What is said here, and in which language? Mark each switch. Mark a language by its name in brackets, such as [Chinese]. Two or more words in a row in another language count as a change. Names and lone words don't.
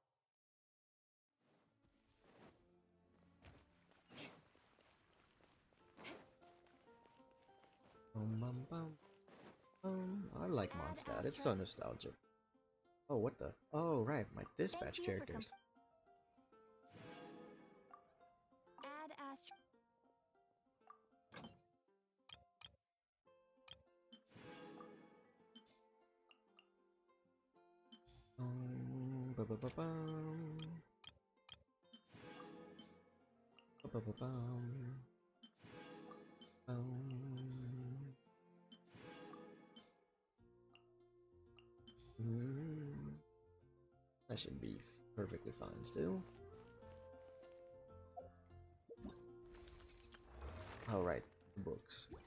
[English] I like Mondstadt. It's so nostalgic. Oh, what the? Oh, right, my dispatch characters. Add Astra. Ba-ba-ba-bum. Ba-ba-ba-bum. That should be perfectly fine still. Alright, books.